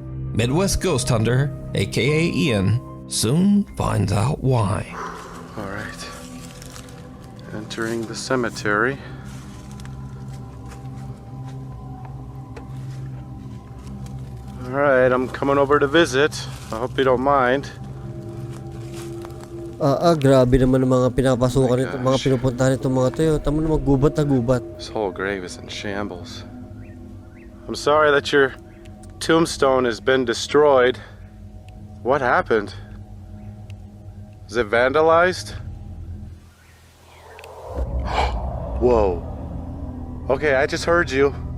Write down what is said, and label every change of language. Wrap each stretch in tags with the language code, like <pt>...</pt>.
<en>Midwest Ghost Hunter, aka Ian, soon finds out why. All right. Entering the cemetery. All right, I'm coming over to visit. I hope you don't mind.</en> <tl>Grabe naman ang mga pinapasukan nito, mga pinupuntahan nito mga to. Tama na maggubat na gubat.</tl> <en>This whole grave is in shambles. I'm sorry that your tombstone has been destroyed. What happened? Is it vandalized? Whoa. Okay, I just heard you.</en>